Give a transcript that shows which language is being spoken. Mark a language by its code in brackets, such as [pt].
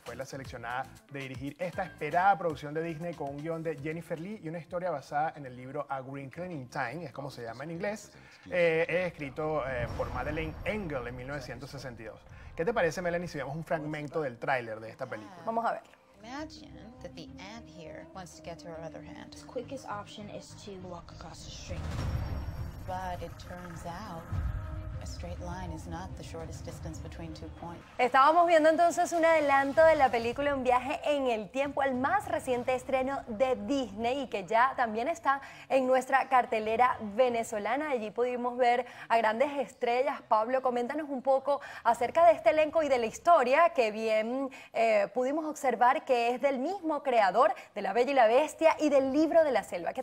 [es] Fue la seleccionada de dirigir esta esperada producción de Disney con un guión de Jennifer Lee y una historia basada en el libro A Wrinkle in Time, es como se llama en inglés, escrito por Madeleine Engel en 1962. ¿Qué te parece, Melanie, si vemos un fragmento del tráiler de esta película? Vamos a verlo. [en] Imagine that the ant here wants to get to her other hand. The quickest option is to walk across the street. But it turns out a straight line is not the shortest distance between 2 points. [es] Estábamos viendo entonces un adelanto de la película Un viaje en el tiempo, el más reciente estreno de Disney y que ya también está en nuestra cartelera venezolana. Allí pudimos ver a grandes estrellas. Pablo, coméntanos un poco acerca de este elenco y de la historia que bien pudimos observar que es del mismo creador de La Bella y la Bestia y del Libro de la Selva.